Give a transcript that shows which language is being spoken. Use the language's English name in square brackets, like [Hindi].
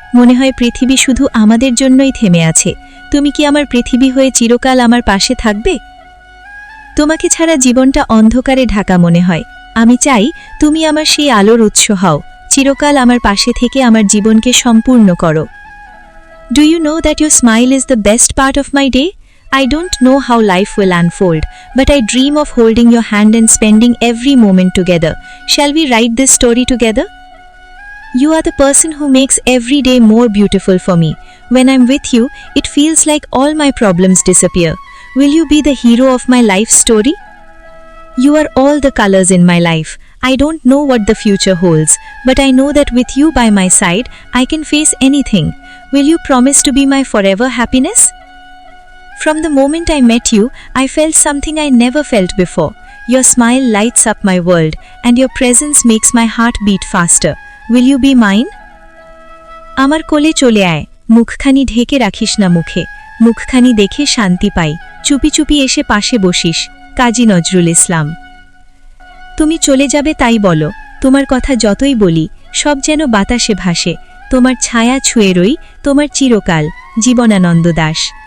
[Bangla] মনে হয় পৃথিবী শুধু আমাদের জন্যই থেমে আছে। তুমি কি আমার পৃথিবী হয়ে চিরকাল আমার পাশে থাকবে? তোমাকে ছাড়া জীবনটা অন্ধকারে ঢাকা মনে হয়। আমি চাই তুমি আমার সেই আলোর উৎস হও। চিরকাল আমার পাশে থেকে আমার জীবনকে সম্পূর্ণ করো। [English] Do you know that your smile is the best part of my day? I don't know how life will unfold, but I dream of holding your hand and spending every moment together. Shall we write this story together? You are the person who makes every day more beautiful for me. When I'm with you, it feels like all my problems disappear. Will you be the hero of my life story? You are all the colors in my life. I don't know what the future holds, but I know that with you by my side, I can face anything. Will you promise to be my forever happiness? From the moment I met you, I felt something I never felt before. Your smile lights up my world, and your presence makes my heart beat faster. Will you be mine? [Bangla] আমার কোলে চলে আয়, মুখখানি ঢেকে রাখিস না মুখে। মুখখানি দেখে শান্তি পাই। চুপি চুপি এসে পাশে বসিস। কাজী নজরুল ইসলাম। তুমি চলে যাবে তাই বলো। তোমার কথা যতই বলি, সব যেন বাতাসে ভাসে। তোমার ছায়া ছুঁয়ে রই, তোমার চিরকাল। জীবনানন্দ দাশ।